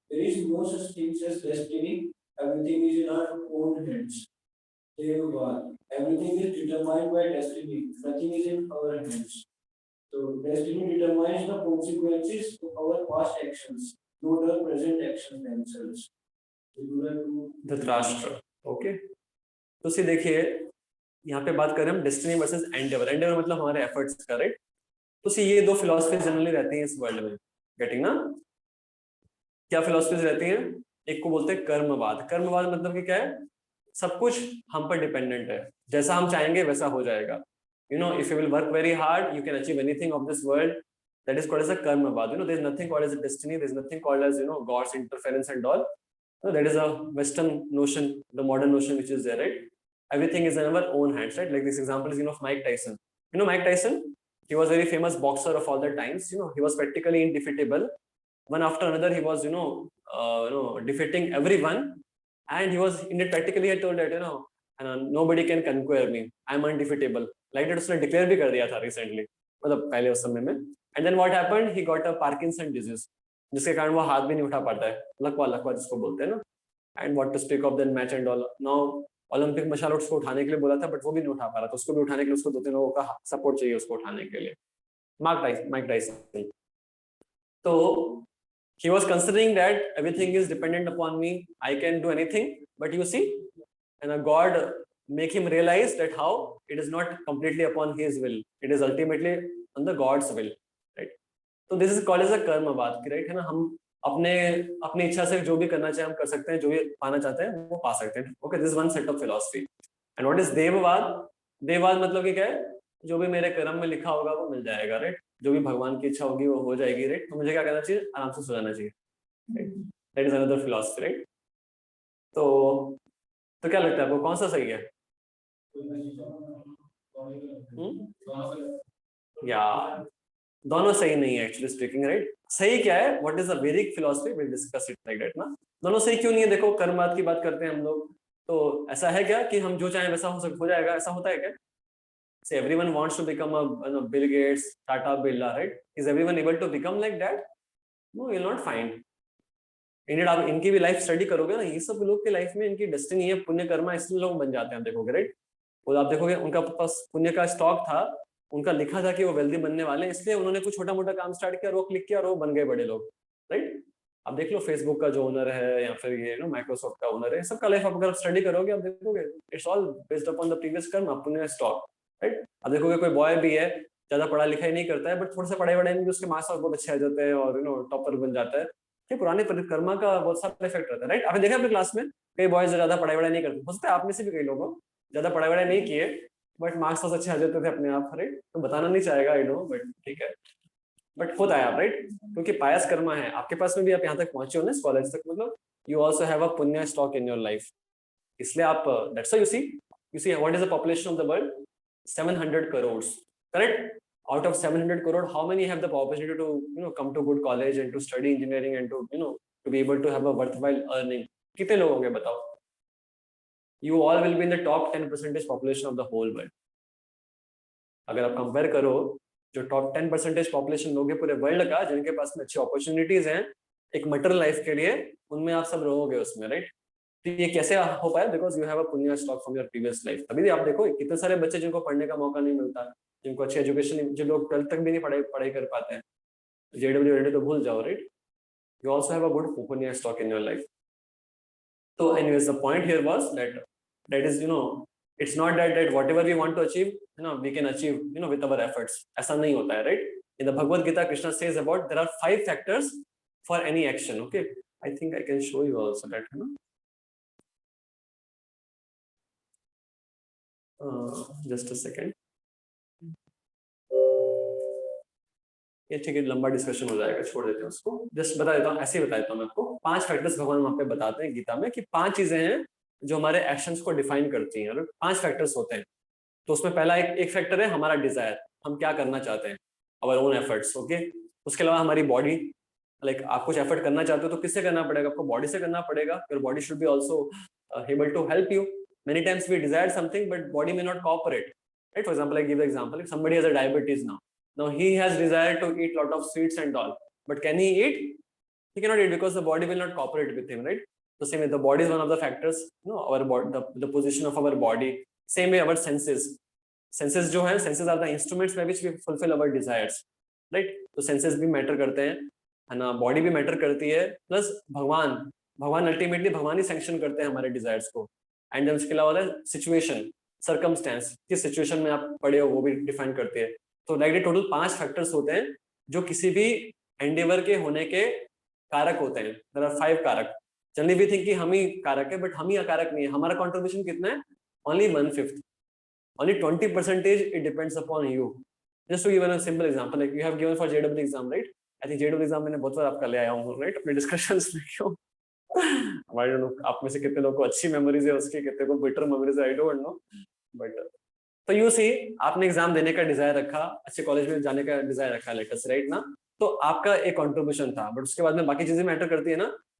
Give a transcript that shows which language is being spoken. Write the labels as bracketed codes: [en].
[en] There is no such thing as destiny. Everything is in our own hands. Everything is determined by destiny. Nothing is in our hands. So destiny determines the consequences of our past actions, not our present actions themselves. [hi] Dhritarashtra. Okay, तो सी देखिए यहाँ पे बात करें हम destiny versus Endeavour. Endeavour मतलब हमारे efforts का, राइट? तो सी ये दो फिलॉसफीज जनरली रहती हैं इस वर्ल्ड में, गेटिंग ना? क्या फिलॉसफीज रहती हैं? एक को बोलते हैं कर्मवाद. कर्मवाद मतलब कि क्या है? सब कुछ हम पर डिपेंडेंट है, जैसा हम चाहेंगे वैसा हो जाएगा. [en] You know, if you will work very hard, you can achieve anything of this world. That is called as a karmavad. You know, there is nothing called as a destiny. There is nothing called as, you know, God's interference and all. No, that is a Western notion, the modern notion which is there, right? Everything is in our own hands, right? Like this example is, you know, of Mike Tyson. You know, Mike Tyson, he was a very famous boxer of all the times. You know, he was practically undefeatable. One after another, he was, defeating everyone. And he was, in it practically, he told that, nobody can conquer me. I'm undefeatable. Like that [hi] उसने declare भी कर दिया था recently, मतलब पहले उस समय में. [en] And then what happened? He got a Parkinson disease, [hi] जिसके कारण वो हाथ भी नहीं उठा पाता है, लकवा जिसको बोलते हैं ना. [en] And what to speak of that match and all. [hi] Now Olympic मशाल उसको उठाने के लिए बोला था, बट वो भी नहीं उठा पा रहा था. उसको भी उठाने के लिए उसको 2-3 लोगों का सपोर्ट चाहिए उसको उठाने के लिए. Mike Tyson. [en] तो he was considering that everything is dependent upon me. I can do anything, but you see, and God make him realize that how it is not completely upon his will, it is ultimately on the God's will, right? So this is called as a karmavad, right? [hi] है ना, हम अपनी इच्छा से जो भी करना चाहे हम कर सकते हैं, जो भी पाना चाहते हैं वो पा सकते हैं. [en] Okay, this is one set of philosophy. And what is devvad? [hi] देववाद मतलब कि क्या है? जो भी मेरे कर्म में लिखा होगा वो मिल जाएगा, राइट? जो भी भगवान की इच्छा होगी वो हो जाएगी, राइट? तो मुझे क्या करना चाहिए? आराम से सो जाना चाहिए, [en] Right? That is another philosophy, right? [hi] तो क्या लगता है आपको कौन सा सही है? या दोनों सही नहीं है एक्चुअली स्पीकिंग, राइट? सही क्या है? [en] What is the Vedic philosophy? Will discuss it like that ना. [hi] दोनों सही क्यों नहीं है? देखो, कर्मवाद की बात करते हैं हम लोग, तो ऐसा है क्या कि हम जो चाहें वैसा हो जाएगा? ऐसा होता है क्या? [en] Say everyone wants to become a Bill Gates, Tata, Birla, right? Is everyone able to become like that? No, you'll not find. [hi] Indian आप इनकी भी लाइफ स्टडी करोगे ना, ये सब लोग की लाइफ में इनकी डेस्टिनी है, पुण्य कर्मा, इसलिए लोग बन जाते हैं. देखोगे, राइट? और आप देखोगे उनका पास पुण्य का स्टॉक था, उनका लिखा था कि वो वेल्दी बनने वाले हैं, इसलिए उन्होंने कुछ छोटा मोटा काम स्टार्ट किया, रोक लिख किया और वो बन गए बड़े लोग, राइट? आप देख लो फेसबुक का जो ओनर है या फिर ये माइक्रोसॉफ्ट का ओनर है, सबका लाइफ आप अगर स्टडी करोगे आप देखोगे [en] it's all based upon the previous karma, [hi] पुण्य स्टॉक, राइट? अब देखोगे कोई बॉय भी है, ज्यादा पढ़ा लिखा ही नहीं करता है, बट थोड़ा सा पढ़ाई वढ़ाई में भी उसके मार्क्स बहुत अच्छे आ जाते हैं और टॉपर बन जाता है. ये पुराने परिक्रमा का बहुत सारा इफेक्ट रहता है, राइट? आपने देखा अपने क्लास में कई बॉयज ज्यादा पढ़ाई वढ़ाई नहीं करते, हो सकता है आप में से भी कई लोगों ज्यादा पढ़ाई वढ़ाई नहीं किए बट मार्क्स बहुत अच्छे आ जाते थे अपने आप, राइट? तो बताना नहीं चाहेगा, आई नो, बट ठीक है, बट होता है आप, राइट? क्योंकि पायस कर्मा है आपके पास में भी, आप यहाँ तक पहुंचे हो ना इस कॉलेज तक, मतलब [en] you also have a punya stock in your life, [hi] इसलिए आप [en] That's why you see what is the population of the world? 700 crores, correct? Out of 700 crore, how many have the opportunity to come to good college and to study engineering and to be able to have a worthwhile earning? [hi] कितने लोग होंगे बताओ? [en] You all will be in the top 10% population of the whole world. [hi] अगर आप compare करो जो top 10% population लोग हैं पूरे वर्ल्ड का, जिनके पास में अच्छी अपॉर्चुनिटीज हैं एक मटेरियल लाइफ के लिए, उनमें आप सब रहोगे उसमें, राइट? तो ये कैसे हो पाया? [en] Because you have a punya stock from your previous life. [hi] तभी आप देखो कितने सारे बच्चे जिनको पढ़ने का मौका नहीं मिलता, जिनको अच्छी एजुकेशन, जो लोग 12th तक भी नहीं पढ़ाई कर पाते हैं, JW तो भूल जाओ, right? [en] You also have a good punya stock in your life. तो anyways the point here was that is it's not that whatever we want to achieve, we can achieve, with our efforts. [hi] ऐसा नहीं होता है, right? [en] In the Bhagavad Gita, Krishna says about there are 5 factors for any action. Okay, I think I can show you also that. Just a second. [hi] ये ठीक है, लंबा discussion हो जाएगा, छोड़ देते हैं उसको. जस्ट बता देता हूँ, ऐसे ही बता देता हूँ मैं आपको. 5 फैक्टर्स भगवान वहां पे बताते हैं गीता में कि 5 चीजें हैं जो हमारे एक्शंस को डिफाइन करती हैं. 5 फैक्टर्स होते हैं. तो उसमें पहला एक फैक्टर है हमारा डिजायर, हम क्या करना चाहते हैं, [en] Our own efforts. [hi] ओके, उसके अलावा हमारी बॉडी, लाइक आप कुछ एफर्ट करना चाहते हो तो किससे करना पड़ेगा? आपको बॉडी से करना पड़ेगा. [en] Your body should be also able to help you. Many times we desire something, but body may not cooperate. Right? For example, I give the example: if somebody has a diabetes now he has desire to eat lot of sweets and all, but can he eat? He cannot eat because the body will not cooperate with him. Right? So same way, the body is one of the factors. Our body, the position of our body. Same way, our senses. Senses जो है, senses are the instruments by which we fulfill our desires. Right? [hi] तो senses भी matter करते हैं, है ना? Body भी matter करती है. Plus भगवान ultimately भगवान ही sanction करते हैं हमारे desires को. एंड देन उसके अलावा सिचुएशन, सर्कमस्टेंस, किस सिचुएशन में आप पड़े हो वो भी डिफाइन करते हैं. तो लाइक टोटल 5 फैक्टर्स होते हैं जो किसी भी एंडेवर के होने के कारक होते हैं. [en] There are 5 कारक. Generally we think [hi] कि हम ही कारक है, बट हम ही कारक नहीं है. हमारा कंट्रीब्यूशन कितना है? [en] Only 1/5. Only 20% it depends upon you. Just to give a simple example, like you have given for JEE exam, right? I think JEE exam [hi] मैंने बहुत बार आपका ले आया हूँ, right? अपने discussions में क्यों? [en] I don't know, [hi] आप में से कितने लोगों को अच्छी memories है उसकी, कितने को bitter memories है, I don't know. But तो you see, आपने एग्जाम देने का डिजायर रखा, अच्छे कॉलेज में जाने का डिजायर रखा, लेटेस्ट राइट ना? तो आपका एक कंट्रीब्यूशन था, बट उसके बाद में बाकी चीजें मैटर करती है ना.